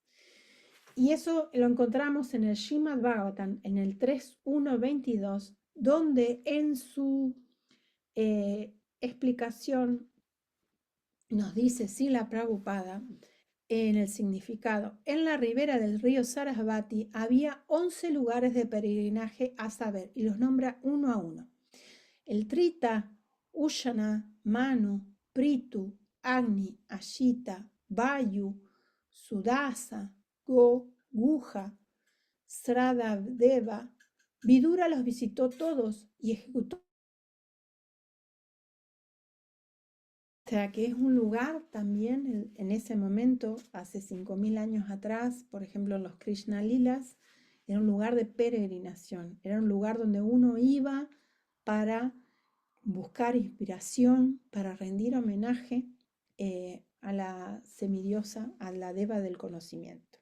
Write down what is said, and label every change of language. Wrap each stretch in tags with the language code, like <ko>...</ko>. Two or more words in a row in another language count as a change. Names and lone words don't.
<es>Y eso lo encontramos en el Srimad Bhagavatam, en el 3.1.22, donde en su explicación nos dice Srila Prabhupada en el significado: en la ribera del río Sarasvati había 11 lugares de peregrinaje a saber, y los nombra uno a uno: el Trita, Ushana, Manu, Pritu, Agni, Ashita, Vayu, Sudasa, Guja, Sradadeva. Vidura los visitó todos y ejecutó. O sea, que es un lugar también, en ese momento, hace 5.000 años atrás, por ejemplo, en los Krishna Lilas, era un lugar de peregrinación, era un lugar donde uno iba para buscar inspiración, para rendir homenaje a la semidiosa, a la deva del conocimiento.</es>